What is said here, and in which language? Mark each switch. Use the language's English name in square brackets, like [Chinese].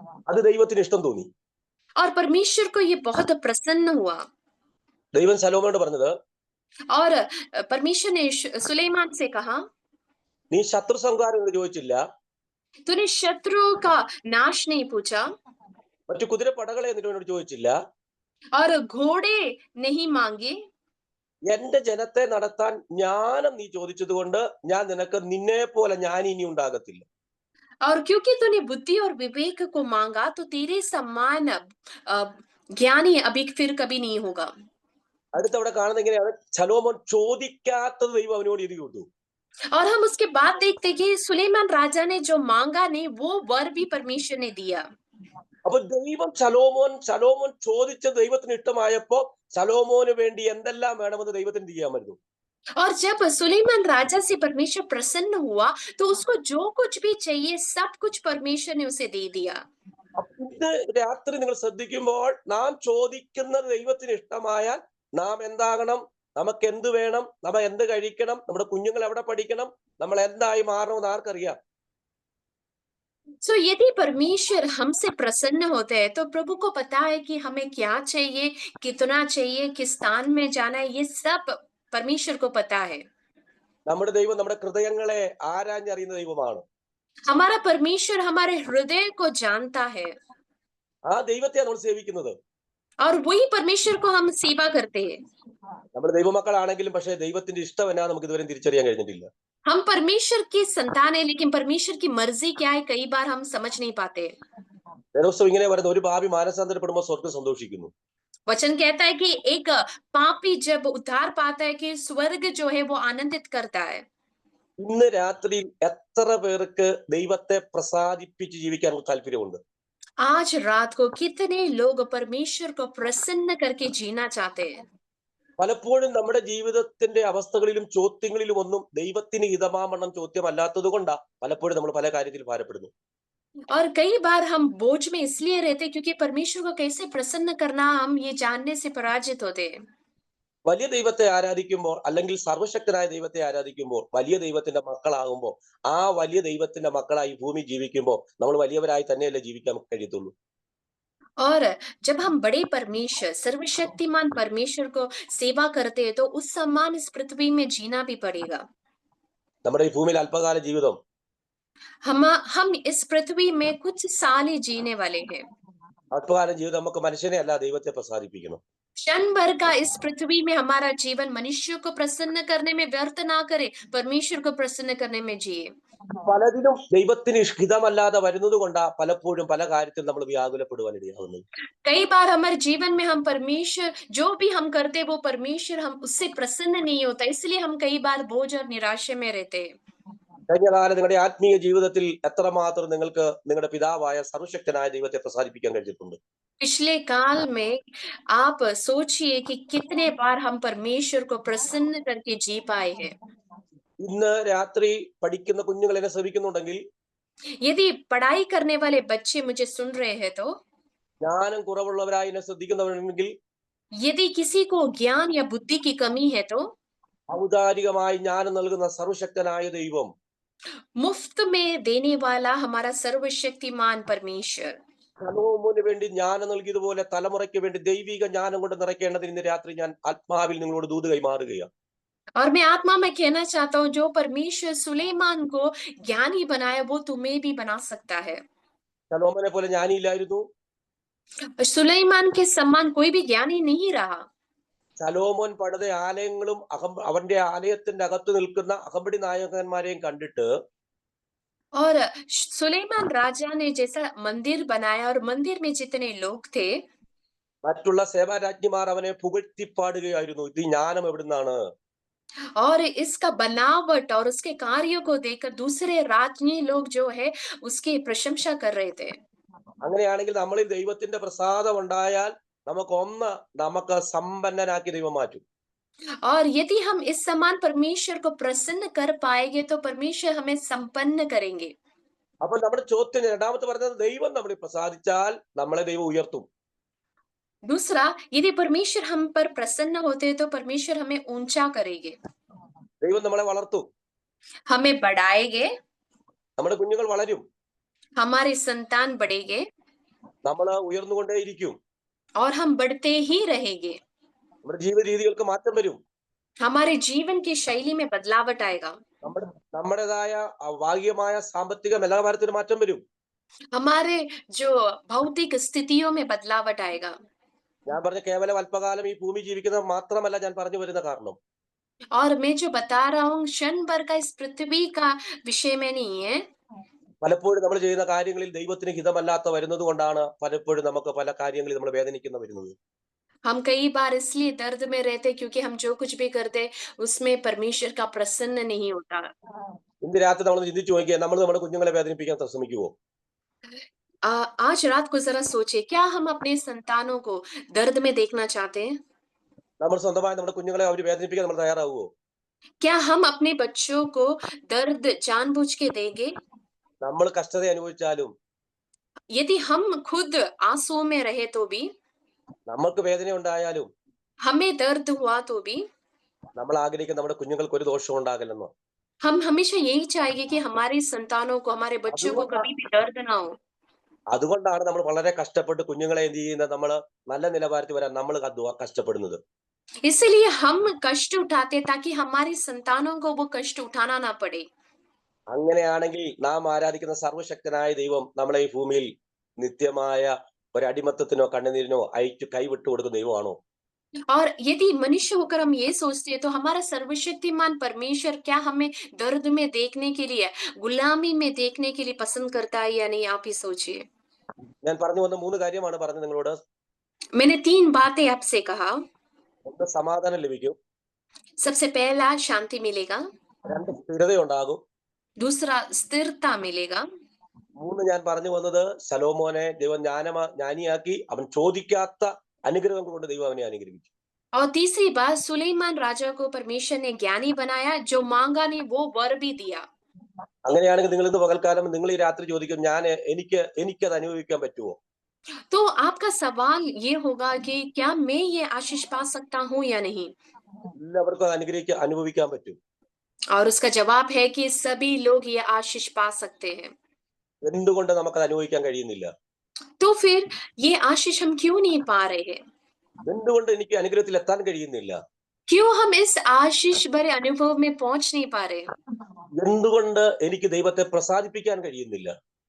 [Malayalam] അത് ദൈവത്തിന് ഇഷ്ടം തോന്നി. [Hindi] और परमेश्वर को ये बहुत प्रसन्न हुआ. [Malayalam] ദൈവം ശലോമോനോട് പറഞ്ഞത്, [Hindi] और परमेश्वर ने सुलेमान से कहा, [Malayalam] നീ ശത്രു സംഹാരം എന്ന് ചോദിച്ചില്ല, [Hindi] तूने शत्रु का नाश नहीं पूछा, [Malayalam] മറ്റു കുതിരപ്പടകളെ എന്നിട്ട് എന്നോട് ചോദിച്ചില്ല, [Hindi] और घोड़े नहीं मांगे, [Malayalam] എന്റെ ജനത്തെ നടത്താൻ ജ്ഞാനം നീ ചോദിച്ചത് കൊണ്ട് ഞാൻ നിനക്ക് നിന്നെ പോലെ ജ്ഞാനി ഇനി ഉണ്ടാകത്തില്ല. [Hindi] और क्योंकि तूने बुद्धि और विवेक को मांगा तो तेरे समान ज्ञानी अभी फिर कभी नहीं होगा. [Malayalam] അടുത്തവിടെ കാണുന്നത് എങ്ങനെയാണ്, ശലോമോൻ ചോദിക്കാത്തത് ദൈവം അവനോട് ഇത് കൊടുത്തു. [Hindi] और हम उसके बाद देखते कि सुलेमान राजा ने जो मांगा नहीं वो वर भी परमेश्वर ने दिया. [Malayalam] അപ്പൊ ദൈവം ശലോമോൻ ചോദിച്ച ദൈവത്തിന് ഇഷ്ടമായപ്പോ ശലോമോന് വേണ്ടി എന്തെല്ലാം വേണമെന്ന് ദൈവത്തിന് ചെയ്യാമായിരുന്നു. [Hindi] और जब सुलेमान राजा से परमेश्वर प्रसन्न हुआ तो उसको जो कुछ भी चाहिए सब कुछ परमेश्वर ने उसे दे दिया. [Malayalam] ഇന്ന് രാത്രി നിങ്ങൾ ശ്രദ്ധിക്കുമ്പോൾ നാം ചോദിക്കുന്നത് ദൈവത്തിന് ഇഷ്ടമായാൽ നാം എന്താകണം, നമുക്ക് എന്ത് വേണം, നമ്മൾ എന്ത് കഴിക്കണം, നമ്മുടെ കുഞ്ഞുങ്ങൾ എവിടെ പഠിക്കണം, നമ്മൾ എന്തായി മാറണമെന്ന് ആർക്കറിയാം? [Hindi] So यदि परमेश्वर हमसे प्रसन्न होते हैं तो प्रभु को पता है कि हमें क्या चाहिए, कितना चाहिए, किस स्थान में जाना है, ये सब परमेश्वर को पता है. [Malayalam] നമ്മുടെ ദൈവം നമ്മുടെ ഹൃദയങ്ങളെ ആരാഞ്ഞറിയുന്ന ദൈവമാണ്. [Hindi] हमारा परमेश्वर हमारे हृदय को जानता है. [Malayalam] ആ ദൈവത്തെ നമ്മൾ സേവിക്കുന്നത്. [Hindi] और वही परमेश्वर को हम सेवा करते हैं. [Malayalam] നമ്മുടെ ദൈവമക്കളാണെങ്കിലും പക്ഷേ ദൈവത്തിന്റെ ഇഷ്ടം എന്നാ നമുക്ക് ഇതുവരെ തിരിച്ചറിയാൻ കഴിഞ്ഞിട്ടില്ല. [Hindi] हम परमेश्वर की संतान है लेकिन परमेश्वर की मर्जी क्या है कई बार हम समझ नहीं पाते. [Malayalam] വേദോസ്തം ഇങ്ങനെ പറയുന്ന ഒരു പാപി മാനസാന്തരപ്പെടുമ്പോൾ സ്വർഗ്ഗം സന്തോഷിക്കുന്നു. [Hindi] वचन कहता है कि एक पापी जब उद्धार पाता है कि स्वर्ग जो है वो आनंदित करता है। [Malayalam] ഇന്ന് രാത്രിയിൽ എത്ര പേർക്ക് ദൈവത്തെ പ്രസാദിപ്പിച്ച് ജീവിക്കാൻ താല്പര്യമുണ്ട്? [Hindi] आज रात को कितने लोग परमेश्वर को प्रसन्न करके जीना चाहते हैं? [Malayalam] പലപ്പോഴും നമ്മുടെ ജീവിതത്തിന്റെ അവസ്ഥകളിലും ചോദ്യങ്ങളിലും ഒന്നും ദൈവത്തിന് ഹിതമാവണ്ണം ചോദ്യമല്ലാത്തത് കൊണ്ടാ പലപ്പോഴും നമ്മൾ പല കാര്യത്തിൽ ഭാരപ്പെടുന്നു. [Hindi] और कई बार हम बोझ में इसलिए रहते हैं क्योंकि परमेश्वर को कैसे प्रसन्न करना हम ये जानने से पराजित होते हैं। [Malayalam] വലിയ ദൈവത്തെ ആരാധിക്കുമ്പോൾ അല്ലെങ്കിൽ സർവശക്തനായ ദൈവത്തെ ആരാധിക്കുമ്പോൾ വലിയ ദൈവത്തിന്റെ മക്കളാകുമ്പോൾ ആ വലിയ ദൈവത്തിന്റെ മക്കളായി ഭൂമി ജീവിക്കുമ്പോൾ നമ്മൾ വലിയവരായി തന്നെയല്ലേ ജീവിക്കാൻ കഴിയത്തുള്ളൂ. [Hindi] और जब हम बड़े परमेश्वर सर्वशक्तिमान परमेश्वर को सेवा करते हैं तो उस समान इस पृथ्वी में जीना भी पड़ेगा। [Malayalam] നമ്മുടെ ഈ ഭൂമിയിൽ അല്പകാല ജീവിതം [Hindi] हम इस पृथ्वी में कुछ साल ही जीने वाले हैं। [Malayalam] അല്പകാല ജീവിതം നമുക്ക് മനുഷ്യനെ അല്ല ദൈവത്തെ പ്രസാദിപ്പിക്കണം. [Hindi] क्षण भर का इस पृथ्वी में हमारा जीवन मनुष्य को प्रसन्न करने में व्यर्थ ना करे, परमेश्वर को प्रसन्न करने में जिए। [Malayalam] പലതിലും ദൈവത്തിന് ഹിതമല്ലാതെ വരുന്നത് കൊണ്ടാ പലപ്പോഴും പല കാര്യത്തിൽ നമ്മൾ വ്യാകുലപ്പെടുവാനിടയാകുന്നത്. [Hindi] कई बार हमारे जीवन में हम परमेश्वर जो भी हम करते वो परमेश्वर हम उससे प्रसन्न नहीं होता, इसलिए हम कई बार बोझ और निराशा में रहते हैं। [Malayalam] കഴിഞ്ഞ കാലം നിങ്ങളുടെ ആത്മീയ ജീവിതത്തിൽ എത്രമാത്രം നിങ്ങൾക്ക് നിങ്ങളുടെ പിതാവായ സർവശക്തനായ ദൈവത്തെ പ്രസാദിപ്പിക്കാൻ കഴിഞ്ഞിട്ടുണ്ട്? [Hindi] पिछले काल में आप सोचिए कि कितने बार हम परमेश्वर को प्रसन्न करके जी पाए हैं। [Malayalam] ഇന്ന് രാത്രി പഠിക്കുന്ന കുഞ്ഞുങ്ങൾ എന്നെ ശ്രമിക്കുന്നുണ്ടെങ്കിൽ [Hindi] यदि पढ़ाई करने वाले बच्चे मुझे सुन रहे हैं तो [Malayalam] ജ്ഞാനം കുറവുള്ളവരായി എന്നെ ശ്രദ്ധിക്കുന്നവരുണ്ടെങ്കിൽ [Hindi] यदि किसी को ज्ञान या बुद्धि की कमी है तो [Malayalam] ഔദാരികമായി ജ്ഞാനം നൽകുന്ന സർവശക്തനായ ദൈവം [Hindi] मुफ्त में देने वाला हमारा सर्वशक्तिमान परमेश्वर [Malayalam] സലോമോന് വേണ്ടി ജ്ഞാനം നൽകിയതുപോലെ തലമുറയ്ക്ക് വേണ്ടി ദൈവിക ജ്ഞാനം കൊണ്ട് നിറയ്ക്കേണ്ടതിന് ഇന്ന് രാത്രി ഞാൻ ആത്മാവിൽ നിങ്ങളോട് ദൂത് കൈമാറുകയാണ്. [Hindi] और मैं आत्मा में कहना चाहता हूँ जो परमेश्वर सुलेमान को ज्ञानी बनाया वो तुम्हें भी बना सकता है। [Malayalam] സലോമോനെ പോലെ ജ്ഞാനിയില്ലായിരുന്നു. [Hindi] सुलेमान के समान कोई भी ज्ञानी नहीं रहा। [Malayalam] സലോമോൻ പണിത ആലയങ്ങളും അവന്റെ ആലയത്തിന്റെ അകത്ത് നിൽക്കുന്ന അകമ്പടി നായകന്മാരെയും കണ്ടിട്ട് [Hindi] और सुलेमान राजा ने जैसा मंदिर बनाया और मंदिर में जितने लोग थे [Malayalam] മറ്റുള്ള സേവാരാജ്ഞിമാർ അവനെ പുകഴ്ത്തിപ്പാടുകയായിരുന്നു. ഇത് ജ്ഞാനം എവിടുന്നാണ്? [Hindi] और इसका बनावट और उसके कार्यों को देखकर दूसरे राजनी लोग जो है उसकी प्रशंसा कर रहे थे। [Malayalam] അങ്ങനെയാണെങ്കിൽ നമ്മളിൽ ദൈവത്തിന്റെ പ്രസാദം ഉണ്ടായാൽ നമുക്ക് സമ്പന്നനാക്കി ദൈവം മാറ്റും. [Hindi] और यदि हम इस समान परमेश्वर को प्रसन्न कर पाएंगे तो परमेश्वर हमें संपन्न करेंगे। [Malayalam] അപ്പൊ നമ്മുടെ ചോദ്യം രണ്ടാമത്തെ പറഞ്ഞത് ദൈവം നമ്മളെ പ്രസാദിച്ചാൽ നമ്മളെ ദൈവം ഉയർത്തും. [Hindi] दूसरा, यदि परमेश्वर हम पर प्रसन्न होते हैं तो परमेश्वर हमें ऊंचा करेंगे, [Malayalam] ദൈവം നമ്മളെ വളർത്തും, [Hindi] हमें बढ़ाएंगे, [Malayalam] നമ്മുടെ കുഞ്ഞുങ്ങൾ വളരും, [Hindi] हमारे संतान बढ़ेंगे [Malayalam] നമ്മൾ ഉയർന്നുകൊണ്ടേയിരിക്കും, [Hindi] और हम बढ़ते ही रहेंगे। [Malayalam] നമ്മുടെ ജീവിത രീതികൾക്ക് മാറ്റം വരും, [Hindi] हमारे जीवन की शैली में बदलावट आएगा, [Malayalam] നമ്മുടേതായ ഭാഗികമായ സാമ്പത്തിക നിലവാരത്തിന് മാറ്റം വരും. [Hindi] हमारे जो भौतिक स्थितियों में बदलावट आएगा। [Malayalam] ഞാൻ പറഞ്ഞ കേവലം അല്പകാലം ഈ ഭൂമി ജീവിക്കുന്നത് മാത്രമല്ല ഞാൻ പറഞ്ഞു വരുന്ന കാരണം. [Hindi] और मैं जो बता रहा हूँ क्षण भर का इस पृथ्वी का विषय में नहीं है। [Malayalam] പലപ്പോഴും നമ്മൾ ചെയ്യുന്ന കാര്യങ്ങളിൽ ദൈവത്തിന് ഹിതമല്ലാത്ത വരുന്നത് കൊണ്ടാണ് പലപ്പോഴും നമുക്ക് പല കാര്യങ്ങളിൽ നമ്മൾ വേദനിക്കുന്ന വരുന്നത്. [Hindi] हम कई बार इसलिए दर्द में रहते क्योंकि हम जो कुछ भी करते उसमें परमेश्वर का प्रसन्न नहीं होता। [Malayalam] ഇന്ന് രാത്രി നമ്മൾ ചിന്തിച്ചു നോക്കിയാൽ നമ്മൾ നമ്മുടെ കുഞ്ഞുങ്ങളെ വേദനിപ്പിക്കാൻ ശ്രമിക്കുവോ? [Hindi] आज रात को जरा सोचिए, क्या हम अपने संतानों को दर्द में देखना चाहते हैं? [Malayalam] നമ്മൾ സ്വന്തമായി നമ്മുടെ കുഞ്ഞുങ്ങളെ അവർ വേദനിപ്പിക്കാൻ നമ്മൾ തയ്യാറാവുമോ? [Hindi] क्या हम अपने बच्चों को दर्द जानबूझ के देंगे? [Malayalam] നമ്മൾ കഷ്ടത അനുഭവിച്ചാലും [Hindi] यदि हम खुद आंसुओं में रहे तो भी, [Malayalam] നമുക്ക് വേദന ഉണ്ടായാലും [Hindi] हमें दर्द हुआ तो भी, [Malayalam] നമ്മൾ ആഗ്രഹിക്കുന്ന നമ്മുടെ കുഞ്ഞുങ്ങൾക്ക് ഒരു ദോഷവും ഉണ്ടാകില്ലെന്നോ? [Hindi] हम हमेशा यही चाहेंगे कि हमारे संतानों को, हमारे बच्चों को कभी भी दर्द ना हो। [Malayalam] അതുകൊണ്ടാണ് നമ്മൾ വളരെ കഷ്ടപ്പെട്ട് കുഞ്ഞുങ്ങളെ എന്ത് ചെയ്യുന്നത്, നമ്മൾ നല്ല നിലവാരത്തിൽ വരാൻ നമ്മൾ കഷ്ടപ്പെടുന്നത്. [Hindi] इसलिए हम कष्ट उठाते ताकि हमारे संतानों को वो कष्ट उठाना ना पड़े। [Malayalam] അങ്ങനെയാണെങ്കിൽ നാം ആരാധിക്കുന്ന സർവശക്തനായ ദൈവം നമ്മളെ ഈ ഭൂമിയിൽ നിത്യമായ ഒരു അടിമത്തത്തിനോ കണ്ണുനീരിനോ അയച്ചു കൈവിട്ടു കൊടുക്കുന്ന ദൈവമാണോ? [Hindi] और यदि मनुष्य होकर हम ये सोचते हैं तो हमारा सर्वशक्तिमान परमेश्वर क्या हमें दर्द में देखने के लिए, गुलामी में देखने के लिए पसंद करता है या नहीं? आप ही सोचिए। [Malayalam] ഞാൻ പറഞ്ഞു വന്ന 3 കാര്യമാണ് പറഞ്ഞത് നിങ്ങളോട്. [Hindi] मैंने 3 बातें आपसे कहा। [Malayalam] ഒന്ന് സമാധാനം ലഭിക്കും, [Hindi] सबसे पहला शांति मिलेगा, [Malayalam] 2 സ്ഥിരത ഉണ്ടാകും, [Hindi] दूसरा स्थिरता मिलेगा, [Malayalam] 3 ഞാൻ പറഞ്ഞു വന്നത് ശലോമോനെ ദൈവം ജ്ഞാനിയാക്കി. അവൻ ചോദിക്കാത്ത അനുഗ്രഹം കൊണ്ട് ദൈവം അവനെ അനുഗ്രഹിച്ചു. [Hindi] और तीसरी बात सुलेमान राजा को परमेश्वर ने ज्ञानी बनाया, जो मांगा नहीं वो वर भी दिया। [Malayalam] അങ്ങനെയാണെങ്കിൽ നിങ്ങൾ ഇന്ന് പകൽക്കാലം നിങ്ങൾ ഈ രാത്രി ചോദിക്കും, എനിക്കത് അനുഭവിക്കാൻ പറ്റുമോ? [Hindi] तो आपका सवाल ये होगा कि क्या मैं ये आशीष पा सकता हूँ या नहीं? [Malayalam] എല്ലാവർക്കും അത് അനുഭവിക്കാൻ പറ്റും. [Hindi] और उसका जवाब है कि सभी लोग ये आशीष पा सकते हैं। [Malayalam] എന്തുകൊണ്ട് നമുക്കത് അനുഭവിക്കാൻ കഴിയുന്നില്ല? [Hindi] तो फिर ये आशीष हम क्यों नहीं पा रहे हैं? [Malayalam] എന്തുകൊണ്ട് എനിക്ക് അനുഗ്രഹത്തിൽ എത്താൻ കഴിയുന്നില്ല? [Hindi] क्यों हम इस आशीष भरे अनुभव में पहुंच नहीं पा रहे? [Malayalam] എന്തുകൊണ്ട് എനിക്ക് ദൈവത്തെ പ്രസാദിപ്പിക്കാൻ കഴിയുന്നില്ല?